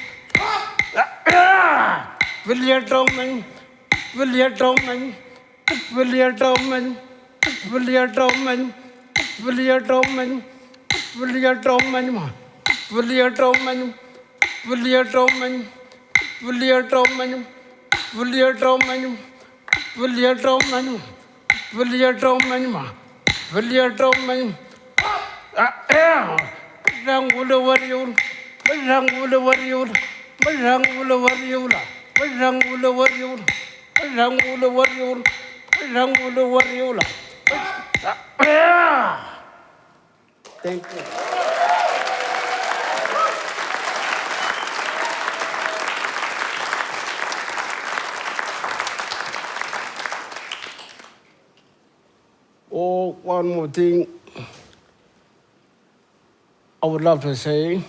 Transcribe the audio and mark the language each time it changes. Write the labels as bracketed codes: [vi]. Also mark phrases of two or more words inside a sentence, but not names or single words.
[en] William Doman, William Doman, William Doman, William Doman, William Doman, William Doman, William Doman, William Doman, William Doman, William Doman, William Doman, William Doman, William Doman. Rangula Warrior, Rangula Warrior, Rangula Warrior. Rangula Warrior, Rangula Warrior, Rangula Warrior. Thank you. Oh, one more thing I would love to say.